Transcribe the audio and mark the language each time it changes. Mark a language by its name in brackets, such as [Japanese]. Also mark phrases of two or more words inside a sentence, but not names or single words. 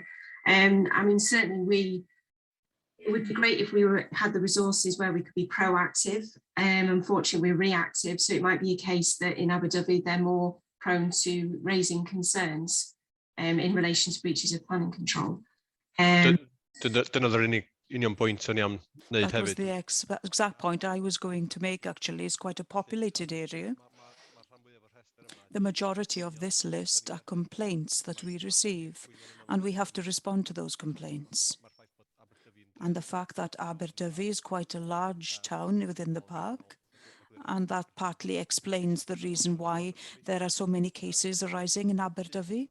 [English] I mean, certainly it would be great if we had the resources where we could be proactive. Unfortunately, we're reactive, so it might be a case that in Abu Dhabi they're more prone to raising concerns in relation to breaches of planning control. [Welsh] Dyna yr union pwynt o'n i am wneud [English] That was [Welsh] hefyd. [English] the exact point I was going to make, actually. It's quite a populated area. The majority of this list are complaints that we receive, and we have to respond to those complaints. And the fact that Abu Dhabi is quite a large town within the park, and that partly explains the reason why there are so many cases arising in Abu Dhabi.